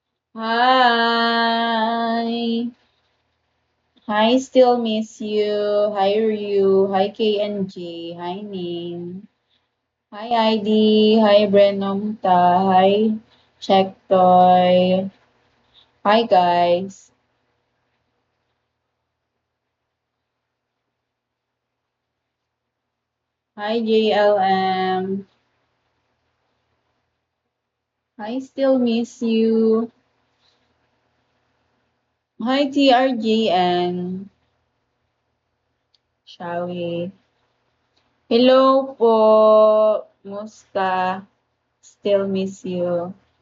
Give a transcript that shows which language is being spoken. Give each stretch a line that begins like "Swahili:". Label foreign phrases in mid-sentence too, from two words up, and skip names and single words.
English: Hi. Hi, still miss you. Hi, Ryu. Hi, KNG. Hi, Ning. Hi, ID. Hi, Brenomta. Hi, Checktoy. Hi, guys. Hi, JLM. Hi, still miss you. Hi, TRGN. Shall we? Hello po. Musta? Still miss you.